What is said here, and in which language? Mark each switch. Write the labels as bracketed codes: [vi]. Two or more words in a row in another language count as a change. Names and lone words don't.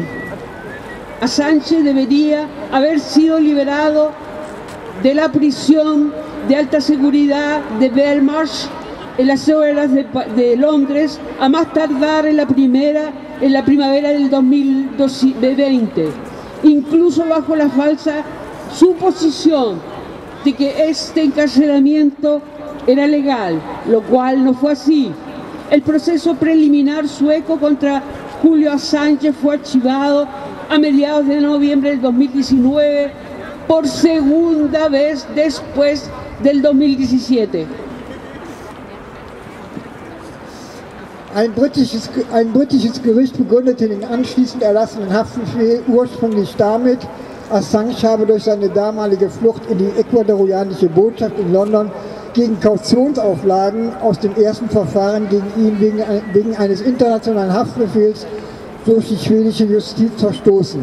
[es] Assange debería haber sido liberado de la prisión de alta seguridad de Belmarsh en las horas de Londres a más tardar en la primavera del 2020, incluso bajo la falsa suposición de que este encarcelamiento era legal, lo cual no fue así. El proceso preliminar sueco contra Julio Assange fue archivado a mediados de noviembre del 2019 por segunda vez después del 2017. [de] Ein britisches Gericht begründete den anschließend erlassenen Haftbefehl ursprünglich damit, Assange habe durch seine damalige Flucht in die ecuadorianische Botschaft in London gegen Kautionsauflagen aus dem ersten Verfahren gegen ihn wegen eines internationalen Haftbefehls durch die schwedische Justiz verstoßen.